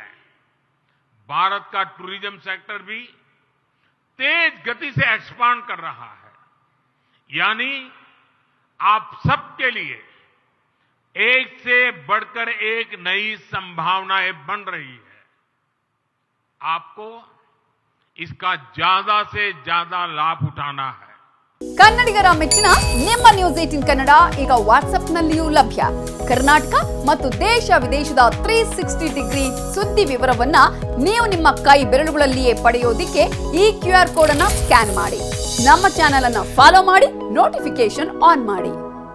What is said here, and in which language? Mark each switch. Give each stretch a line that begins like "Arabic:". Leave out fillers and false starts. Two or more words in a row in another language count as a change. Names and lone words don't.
Hindi: भारत का
English: tourism sector
Hindi: भी तेज गति से एक्सपांड कर रहा है। यानी आप सबके लिए एक से बढ़कर एक नई संभावनाएं बन रही है। आपको इसका ज्यादा से ज्यादा लाभ उठाना है।
Kannada: ಕನ್ನಡಿಗರ ಮೆಚ್ಚಿನ ನಿಮ್ಮ ನ್ಯೂಸ್ 18 ಕನ್ನಡ ಈಗ ವಾಟ್ಸ್ಆಪ್ನಲ್ಲಿಯೂ ಲಭ್ಯ. ಕರ್ನಾಟಕ ಮತ್ತು ದೇಶ ವಿದೇಶದ 360 ಡಿಗ್ರಿ ಸುದ್ದಿ ವಿವರವನ್ನ ನೀವು ನಿಮ್ಮ ಕೈ ಬೆರಳುಗಳಲ್ಲಿಯೇ ಪಡೆಯೋದಿಕ್ಕೆ ಈ QR ಕೋಡ್ ಅನ್ನು ಸ್ಕ್ಯಾನ್ ಮಾಡಿ. ನಮ್ಮ ಚಾನೆಲ್ ಅನ್ನು ಫಾಲೋ ಮಾಡಿ, ನೋಟಿಫಿಕೇಶನ್ ಆನ್ ಮಾಡಿ.